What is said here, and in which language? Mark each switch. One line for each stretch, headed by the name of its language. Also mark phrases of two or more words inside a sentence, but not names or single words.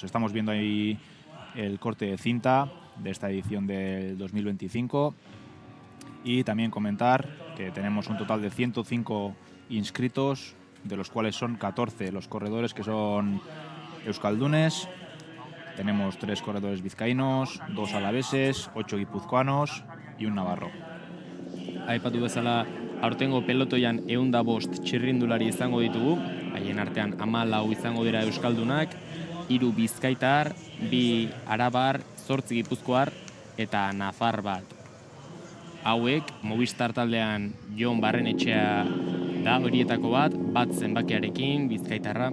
Spanish: Estamos viendo ahí el corte de cinta de esta edición del 2025, y también comentar que tenemos un total de 105 inscritos, de los cuales son 14 los corredores que son euskaldunes. Tenemos 3 corredores vizcaínos, 2 alaveses, 8 guipuzcoanos y un navarro.
Basque: Aipatu bezala, aurtengo pelotoian 105 txirrindulari izango ditugu, haien artean 14 izango dira euskaldunak, 3 bizkaitar, 2 arabar, 8 gipuzkoar eta nafar bat. Hauek, Movistar taldean Jon Barrenetxea da horietako bat zenbakiarekin, bizkaitarra.